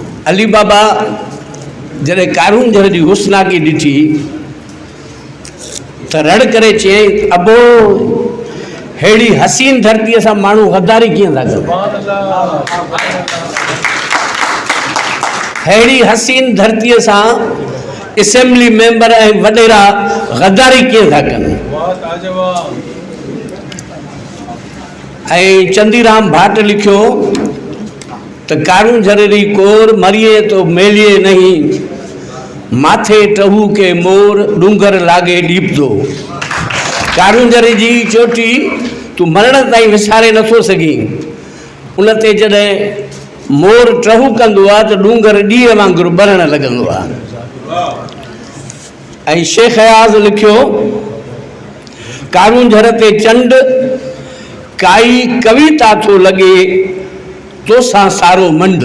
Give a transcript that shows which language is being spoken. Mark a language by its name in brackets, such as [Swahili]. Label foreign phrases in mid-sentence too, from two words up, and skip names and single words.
[Sindhi] अली बाबा जॾहिं कारूंजर जी हुस्नाकी ॾिठी त रड़ करे चयईं, अबो हेड़ी हसीन धरतीअ सां माण्हू गद्दारी कीअं था कनि, हेड़ी हसीन धरतीअ सां असेंबली मेंबर ऐं वॾेरा गद्दारी कीअं था कनि। ऐं चंदीराम भाट लिखियो त [Dhatki] कारूंजर री कोर मरिए तो मेलिए नहीं, माथे टहू के मोर डूंगर लागे ॾीपदो। [Sindhi] कारूंजर जी चोटी तूं मरण ताईं विसारे नथो सघीं, उन ते जॾहिं मोर टहू कंदो आहे त डूंगर ॾींहं वांगुरु ॿरण लॻंदो आहे। ऐं शेख अयाज़ लिखियो, कारूंजर ते चंड काई कविता थो लॻे तोसां सारो मंड।